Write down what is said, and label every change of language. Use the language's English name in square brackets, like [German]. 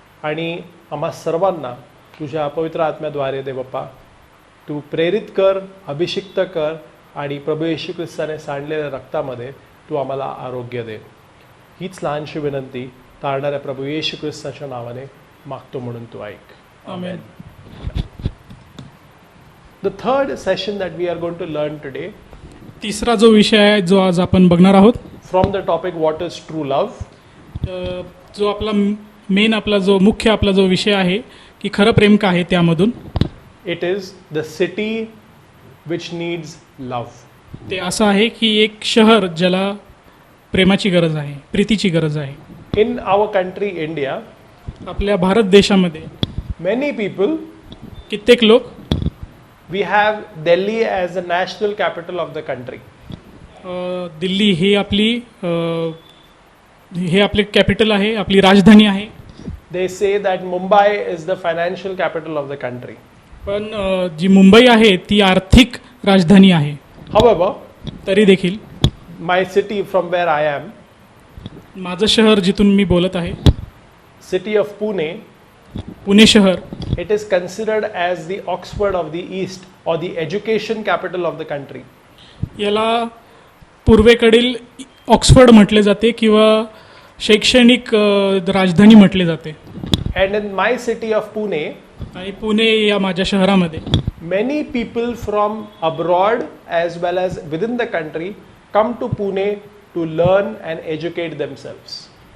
[Marathi] आणि आम्हा सर्वांना तुझ्या पवित्र आत्म्याद्वारे दे बाप्पा तू प्रेरित कर, अभिषिक्त कर, आणि प्रभू येशू ख्रिस्ताने सांडलेल्या रक्तामध्ये तू आम्हाला आरोग्य दे. हीच लहानशी विनंती तारणाऱ्या प्रभू येशू ख्रिस्ताच्या नावाने मागतो म्हणून तू ऐक. आमेन. [English] The third session that we are going to learn today [Marathi] तिसरा जो विषय आहे जो आज आपण बघणार आहोत, [English] from the topic what is true love, [Marathi] जो आपला मेन आपला जो मुख्य आपला जो विषय आहे की खरं प्रेम का आहे, त्यामधून [English] it is the city which needs love. [Marathi] ते असं आहे की एक शहर ज्याला प्रेमाची गरज आहे, प्रीतीची गरज आहे. [English] In our country India, [Marathi] आपल्या भारत देशामध्ये [English] many people, [Marathi] कित्येक लोक [English] we have Delhi as the national capital of the country. [Marathi] Delhi ही आपली हे आपले कॅपिटल आहे, आपली राजधानी आहे. [English] They say that Mumbai is the financial capital of the country. [Marathi] पण जी मुंबई आहे ती आर्थिक राजधानी आहे. [English] However, [Marathi] तरी देखील [English] my city from where I am, [Marathi] माझं शहर जिथून मी बोलत आहे, [English] city of Pune, [Marathi] पुणे शहर, [English] it is considered as the Oxford of the East or the education capital of the country. [Marathi] याला पूर्वेकडील ऑक्सफर्ड म्हटले जाते किंवा शैक्षणिक राजधानी म्हटले जाते. [English] And in my city of Pune, [Marathi] आणि पुणे या माझ्या शहरामध्ये [English] many people from abroad as well as within the country come to Pune to learn and educate themselves.